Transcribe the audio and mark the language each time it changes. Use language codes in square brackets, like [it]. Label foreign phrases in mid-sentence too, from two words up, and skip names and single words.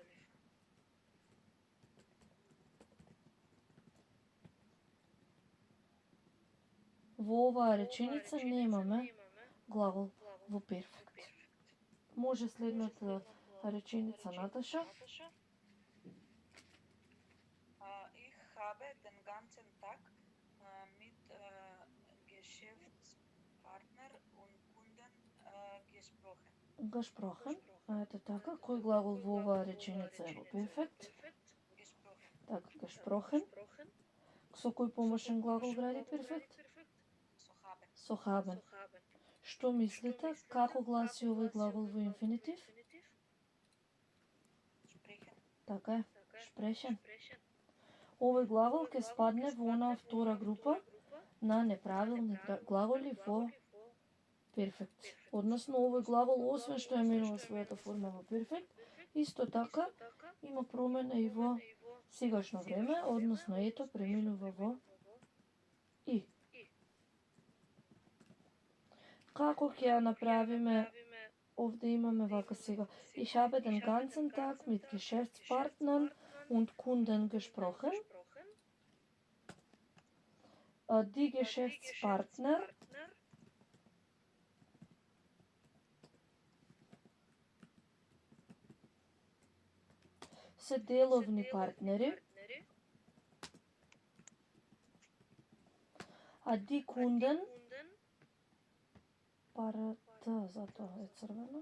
[mk] Во оваа реченица немаме глагол во перфект. Може следната реченица, Наташа? [de] Ich habe den ganzen Tag mit Geschäftspartner und Kunden gesprochen. Gesprochen. [mk] Ето така, кој глагол во оваа реченица е во перфект? [de] Gesprochen. [mk] Така, gesprochen. Со кој помошен глагол гради перфект? [de] So haben. [mk] Со haben. Што мислите, како гласи овој глагол во инфинитив? [de] Sprechen. [mk] Така е, sprechen. Овој глагол ќе спадне во онаа втора група на неправилни глаголи во перфект. Односно, овој глагол, освен што ја менува својата форма во перфект, исто така има промена и во сегашно време, односно ето преминува во и. Како ќе ја направиме? Овде имаме вака сега. [de] Ich habe den ganzen Tag mit Geschäftspartnern und Kunden gesprochen. Die Geschäftspartner [mk] се деловни партнери, а [de] die Kunden [mk] парата, затоа е црвено.